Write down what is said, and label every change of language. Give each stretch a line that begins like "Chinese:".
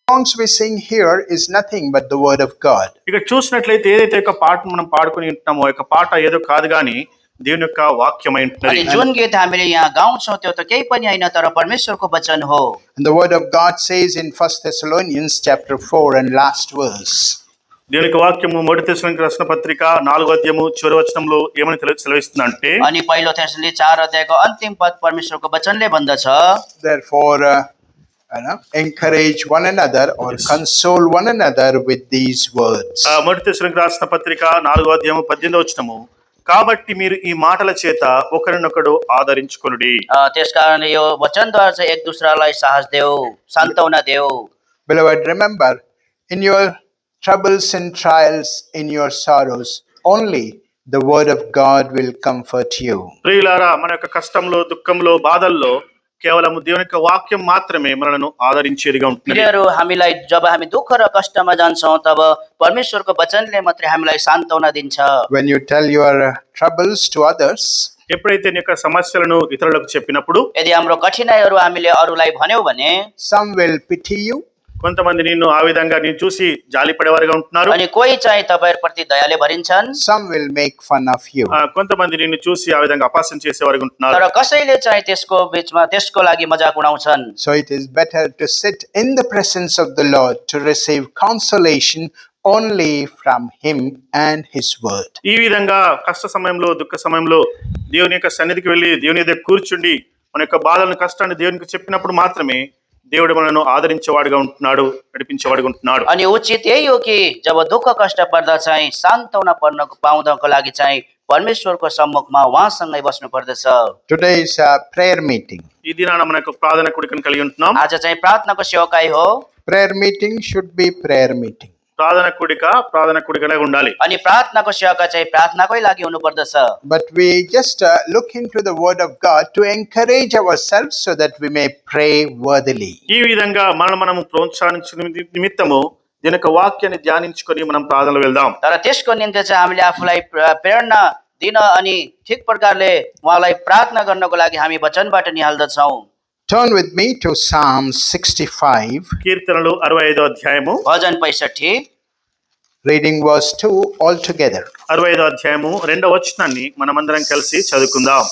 English: songs we sing here is nothing but the word of God.
Telugu: ఇక్కడ చూసినట్లయితే ఏదైతే ఒక పాట మనం పాడుకొని ఉంటున్నామో ఒక పాట ఏదో కాదు గాని దేవుని యొక్క వాక్యమై ఉంటున్నది.
Nepali: अनि जुन गीत हामीले यहाँ गाउँछौँ त्यो त केही पनि होइन तर परमेश्वरको वचन हो.
English: And the word of God says in 1 Thessalonians chapter 4 and last verse.
Telugu: దేవుని యొక్క వాక్యము మొదటి తెస్సలోనికీయులకు రాసిన పత్రిక 4వ అధ్యాయము చివరి వచనంలో ఏమని సెలవిస్తుందంటే
Nepali: अनि पहिलो थेसलोनिके 4 अध्यायको अन्तिम पद परमेश्वरको वचनले भन्दछ,
English: Therefore, encourage one another or console one another with these words.
Telugu: మొదటి తెస్సలోనికీయులకు రాసిన పత్రిక 4వ అధ్యాయము 18వ వచనము, కాబట్టి మీరు ఈ మాటల చేత ఒకరినొకడు ఆదరించుకొనుడి.
Nepali: त्यसकारण यो वचनद्वारा चाहिँ एक दुसरालाई साहस देऊ, सान्त्वना देऊ.
English: Beloved, remember, in your troubles and trials, in your sorrows, only the word of God will comfort you.
Telugu: ప్రియులారా, మన యొక్క కష్టంలో దుఃఖంలో బాధల్లో కేవలం దేవుని యొక్క వాక్యం మాత్రమే మనలను ఆదరించేదిగా ఉంటుంది.
Nepali: प्रियहरू, हामीलाई जब हामी दुःख र कष्टमा जान्छौँ तब परमेश्वरको वचनले मात्रै हामीलाई सान्त्वना दिन्छ.
English: When you tell your troubles to others,
Telugu: ఎప్పుడైతే నీ యొక్క సమస్యలను ఇతరులకు చెప్పినప్పుడు
Nepali: यदि हाम्रो कठिनाइहरू हामीले अरूलाई भन्यौँ भने
English: some will pity you,
Telugu: కొంతమంది నిన్ను ఆ విధంగా నేను చూసి జాలి పడేవారుగా ఉంటున్నారు.
Nepali: अनि कोही चाहिँ तपाईहरुप्रति दयाले भरिन्छन्,
English: some will make fun of you.
Telugu: కొంతమంది నిన్ను చూసి ఆ విధంగా అపహాస్యం చేసేవారుగా ఉంటున్నారు.
Nepali: तर कसैले चाहिँ त्यसको बीचमा त्यसको लागि मजाक उडाउँछन्.
English: So it is better to sit in the presence of the Lord to receive consolation only from him and his word.
Telugu: ఈ విధంగా కష్ట సమయంలో దుఃఖ సమయంలో దేవుని యొక్క సన్నిధికి వెళ్ళి దేవుని దగ్గర కూర్చుండి మన యొక్క బాధలను కష్టాన్ని దేవునికి చెప్పినప్పుడు మాత్రమే దేవుడు మనను ఆదరించేవాడుగా ఉంటున్నాడు, నడిపించేవాడుగా ఉంటున్నాడు.
Nepali: अनि उचित यही हो कि जब दुःख कष्ट पर्दा चाहिँ सान्त्वना पाउनको लागि चाहिँ परमेश्वरको सम्मुखमा उहाँसँगै बस्नु पर्दछ.
English: Today is a prayer meeting.
Telugu: ఈ దినాన మన యొక్క ప్రార్థన కూడికను కలిగి ఉంటున్నాం.
Nepali: आज चाहिँ प्रार्थनाको सेवकाई हो.
English: Prayer meeting should be prayer meeting.
Telugu: ప్రార్థన కూడికనే ఉండాలి.
Nepali: अनि प्रार्थनाको सेवका चाहिँ प्रार्थनाकै लागि हुनु पर्दछ.
English: But we just look into the word of God to encourage ourselves so that we may pray worthily.
Telugu: ఈ విధంగా మనము ప్రోత్సాహించే నిమిత్తము దీని యొక్క వాక్యాన్ని ధ్యానించుకొని మనం ప్రార్థనలో వెళ్దాం.
Nepali: तर त्यसको निम्ति चाहिँ हामीले आफूलाई प्रेरणा दिन अनि ठिक प्रकारले उहाँलाई प्रार्थना गर्नको लागि हामी वचनबाट निहाल्दछौँ.
English: Turn with me to Psalm 65.
Telugu: కీర్తనలు 65వ అధ్యాయము
Nepali: भजन 65
English: Reading verse 2 all together.
Telugu: 65వ అధ్యాయము 2వ వచనాన్ని మనమందరం కలిసి చదువుకుందాం.